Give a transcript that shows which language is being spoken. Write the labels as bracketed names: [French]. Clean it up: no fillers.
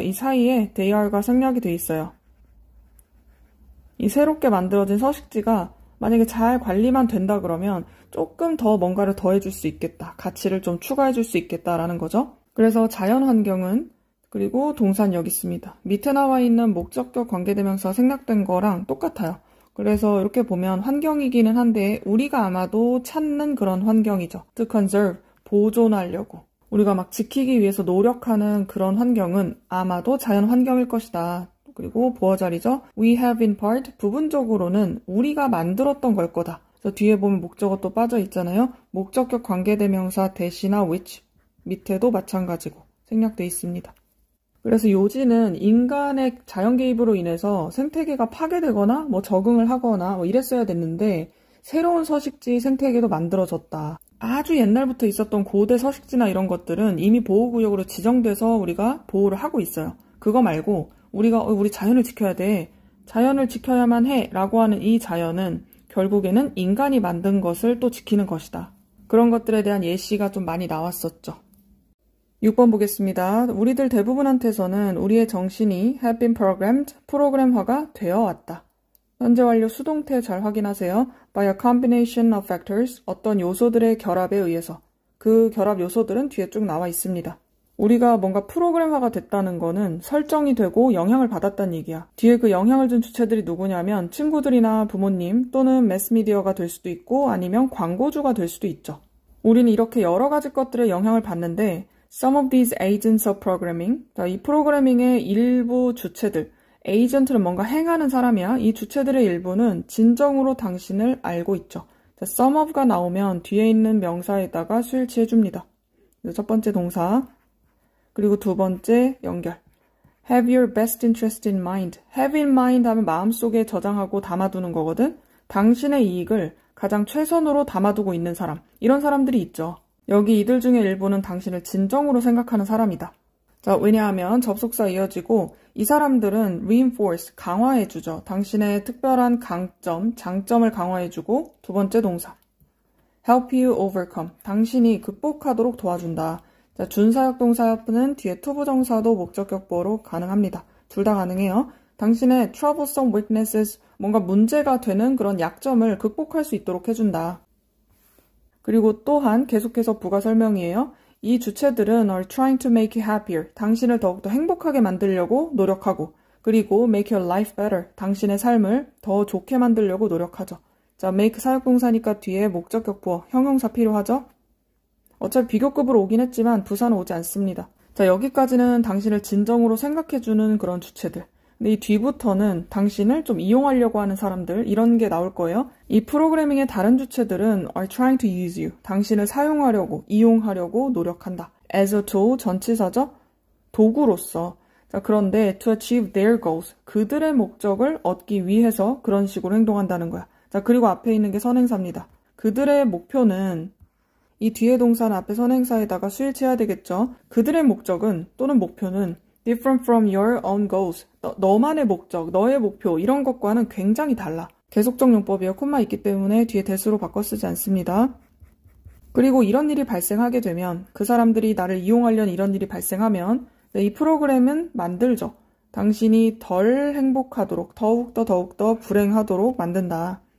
[Korean] 이 사이에 [English] they are [Korean] 가 생략이 돼 있어요. 이 새롭게 만들어진 서식지가 만약에 잘 관리만 된다 그러면 조금 더 뭔가를 더해줄 수 있겠다. 가치를 좀 추가해줄 수 있겠다라는 거죠. 그래서 자연환경은 그리고 동사는 여기 있습니다. 밑에 나와 있는 목적격 관계대명사 생략된 거랑 똑같아요. 그래서 이렇게 보면 환경이기는 한데 우리가 아마도 찾는 그런 환경이죠. [English] To conserve, [Korean] 보존하려고. 우리가 막 지키기 위해서 노력하는 그런 환경은 아마도 자연 환경일 것이다. 그리고 보어자리죠. [English] We have in part, [Korean] 부분적으로는 우리가 만들었던 걸 거다. 그래서 뒤에 보면 목적어 또 빠져 있잖아요. 목적격 관계대명사 대시나 which, 밑에도 마찬가지고 생략돼 있습니다. 그래서 요지는 인간의 자연 개입으로 인해서 생태계가 파괴되거나 뭐 적응을 하거나 뭐 이랬어야 됐는데 새로운 서식지 생태계도 만들어졌다. 아주 옛날부터 있었던 고대 서식지나 이런 것들은 이미 보호구역으로 지정돼서 우리가 보호를 하고 있어요. 그거 말고 우리가 우리 자연을 지켜야 돼. 자연을 지켜야만 해 라고 하는 이 자연은 결국에는 인간이 만든 것을 또 지키는 것이다. 그런 것들에 대한 예시가 좀 많이 나왔었죠. 6번 보겠습니다. 우리들 대부분한테서는 우리의 정신이 [English] have been programmed, [Korean] 프로그램화가 되어 왔다. 현재 완료 수동태 잘 확인하세요. [English] By a combination of factors, [Korean] 어떤 요소들의 결합에 의해서. 그 결합 요소들은 뒤에 쭉 나와 있습니다. 우리가 뭔가 프로그램화가 됐다는 거는 설정이 되고 영향을 받았다는 얘기야. 뒤에 그 영향을 준 주체들이 누구냐면 친구들이나 부모님 또는 매스미디어가 될 수도 있고 아니면 광고주가 될 수도 있죠. 우리는 이렇게 여러 가지 것들의 영향을 받는데 [English] Some of these agents of programming, [Korean] 이 프로그래밍의 일부 주체들, 에이전트는 뭔가 행하는 사람이야. 이 주체들의 일부는 진정으로 당신을 알고 있죠. [English] some of [Korean] 가 나오면 뒤에 있는 명사에다가 수일치해줍니다. 첫 번째 동사, 그리고 두 번째 연결. [English] Have your best interest in mind. Have in mind [Korean] 하면 마음속에 저장하고 담아두는 거거든. 당신의 이익을 가장 최선으로 담아두고 있는 사람. 이런 사람들이 있죠. 여기 이들 중에 일부는 당신을 진정으로 생각하는 사람이다. 자, 왜냐하면 접속사 이어지고 이 사람들은 reinforce, 강화해주죠. 당신의 특별한 강점, 장점을 강화해주고 두 번째 동사. [English] help you overcome, [Korean] 당신이 극복하도록 도와준다. 자, 준사역동사는 뒤에 투부정사도 목적격보로 가능합니다. 둘 다 가능해요. 당신의 [English] troublesome weaknesses, [Korean] 뭔가 문제가 되는 그런 약점을 극복할 수 있도록 해준다. 그리고 또한 계속해서 부가 설명이에요. 이 주체들은 [English] are trying to make you happier. [Korean] 당신을 더욱더 행복하게 만들려고 노력하고, 그리고 [English] make your life better. [Korean] 당신의 삶을 더 좋게 만들려고 노력하죠. 자, make 사역동사니까 뒤에 목적격보, 형용사 필요하죠? 어차피 비교급으로 오긴 했지만 부사는 오지 않습니다. 자, 여기까지는 당신을 진정으로 생각해주는 그런 주체들. 근데 이 뒤부터는 당신을 좀 이용하려고 하는 사람들, 이런 게 나올 거예요. 이 프로그래밍의 다른 주체들은 [English] are trying to use you. [Korean] 당신을 사용하려고, 이용하려고 노력한다. [English] as a tool, [Korean] 전치사죠? 도구로서. 자, 그런데 [English] to achieve their goals. [Korean] 그들의 목적을 얻기 위해서 그런 식으로 행동한다는 거야. 자, 그리고 앞에 있는 게 선행사입니다. 그들의 목표는 이 뒤에 동사는 앞에 선행사에다가 수일치해야 되겠죠. 그들의 목적은 또는 목표는 [English] different from your own goals. [Korean] 너만의 목적, 너의 목표 이런 것과는 굉장히 달라. 계속적 용법이에요. 콤마 있기 때문에 뒤에 대수로 바꿔 쓰지 않습니다. 그리고 이런 일이 발생하게 되면 그 사람들이 나를 이용하려는 이런 일이 발생하면 이 프로그램은 만들죠. 당신이 덜 행복하도록 더욱더 불행하도록 만든다.